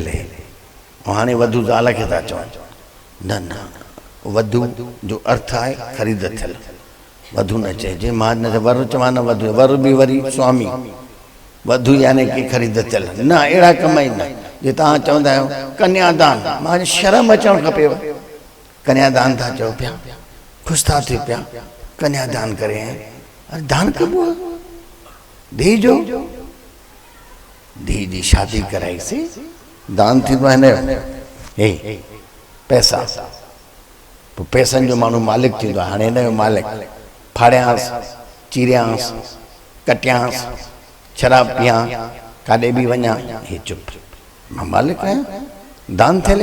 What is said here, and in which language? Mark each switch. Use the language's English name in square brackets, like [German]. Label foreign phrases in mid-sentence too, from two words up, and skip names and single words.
[Sindhi] ऐं हाणे वधू ज़ाल खे था चवनि। न न, वधू जो अर्थ आहे ख़रीद थियल, वधू न चइजे। मां न वर चवां न वधू, वर बि वरी स्वामी, वधू यानी कि ख़रीद थियल। न, अहिड़ा कम ई न। जे तव्हां चवंदा आहियो कन्यादान, मां शर्म अचणु खपेव। कन्यादान था चओ पिया, ख़ुशि था थिए पिया, कन्यादान करे। अरे दान कबो आहे, धीउ जो, धीउ जी शादी कराईसीं, दान थींदो आहे हिन हे पैसा। पोइ पैसनि जो माण्हू मालिक थींदो आहे। हाणे हिन जो मालिक फाड़ियांसि, चीरियांसि, कटियांसि, शराब पियां, काॾे बि वञा, हे चुप, मां मालिक आहियां, दान थियल।